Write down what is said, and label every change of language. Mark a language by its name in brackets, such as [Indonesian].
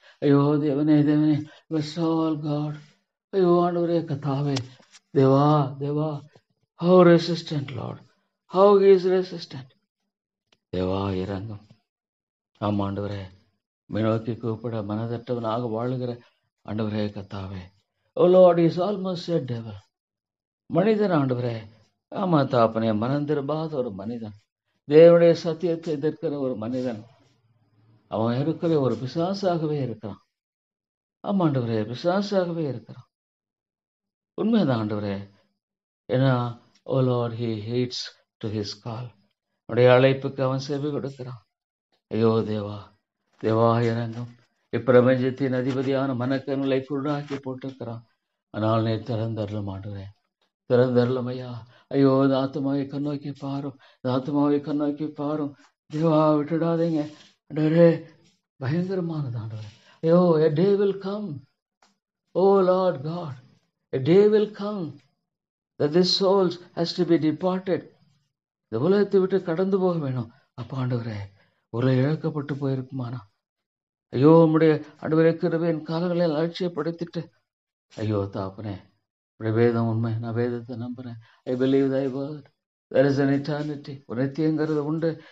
[Tamil] ஐயோ தேவனே தேவனே, [English] bless all God. [Tamil] ஐயோ ஆண்டவரே கத்தாவே, Deva Deva, [English] how resistant Lord, how he is resistant. [Tamil] தேவா இறங்கும். ஆமா ஆண்டவரே, நோக்கி கூப்பிட மனதற்றவனாக வாழுகிற ஆண்டவரே கத்தாவே. [English] Oh lord is almost a devil. [Tamil] மனிதன் ஆண்டவரே, ஆமா தாப்பனே, மனம் திரும்பாத ஒரு மனிதன், தேவனுடைய சத்தியத்தை எதிர்க்கிற ஒரு மனிதன், அவன் இருக்கிற ஒரு பிசாசாகவே இருக்கிறான். ஆமா ஆண்டவரே, பிசாசாகவே இருக்கிறான். உண்மைதான் ஆண்டவரே. [English] ஏன்னா oh lord he heeds to his call. [Tamil] உடைய அழைப்புக்கு அவன் செவி கொடுக்கிறான். ஐயோ தேவா தேவா இறங்கும். இப்பிரபஞ்சத்தின் அதிபதியான மனக்கண்களை குருடாக்கி போட்டிருக்கிறான். ஆனால் நீ திறந்தருளும் ஆண்டவரே, திறந்தருளும் ஐயா. ஐயோ இந்த ஆத்மாவை கண்ணோக்கி பாரும், இந்த ஆத்மாவை கண்ணோக்கி பாரும். தேவா விட்டுடாதீங்க ஆண்டவரே. பயங்கரமானது ஆண்டவரே. [English] ஐயோ a day will come, oh Lord God, a day will come that this souls has to be departed. [Tamil] இந்த உலகத்தை விட்டு கடந்து போக வேணும். அப்ப ஆண்டவரே, உலகம் இழக்கப்பட்டு போயிருக்குமானா, ஐயோ உம்முடைய ஆண்டவரே கிருபையின் காலங்களை அலட்சியப்படுத்திட்டு, ஐயோ தாப்பனே, உடைய வேதம் உண்மை, நான் வேதத்தை நம்புறேன். [English] I believe thy word. There is an eternity. [Tamil] ஒரு நித்தியங்கிறது உண்டு.